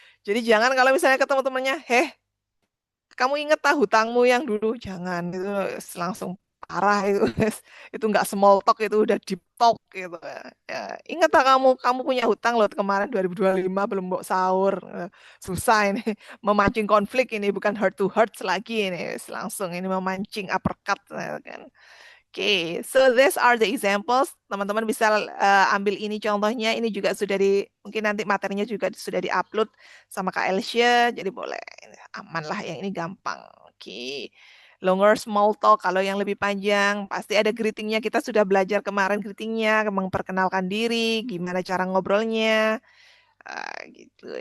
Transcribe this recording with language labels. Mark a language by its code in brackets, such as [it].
[id] Jadi jangan kalau misalnya ketemu temannya, kamu inget hutangmu yang dulu, jangan itu langsung parah itu itu nggak small talk, itu udah deep talk gitu ya. Ingat kamu punya hutang loh kemarin 2025 belum mau sahur, susah ini memancing konflik, ini bukan [en] heart to heart [id] lagi, ini langsung ini memancing uppercut kan. [en] Oke, so these are the examples. [id] Teman-teman bisa ambil ini contohnya. Ini juga sudah mungkin nanti materinya juga sudah diupload sama Kak Elsya. Jadi boleh, aman lah. Yang ini gampang. Oke, [en] longer small talk. [id] Kalau yang lebih panjang, pasti ada greetingnya. Kita sudah belajar kemarin greetingnya, memperkenalkan diri, gimana cara ngobrolnya. Gitu.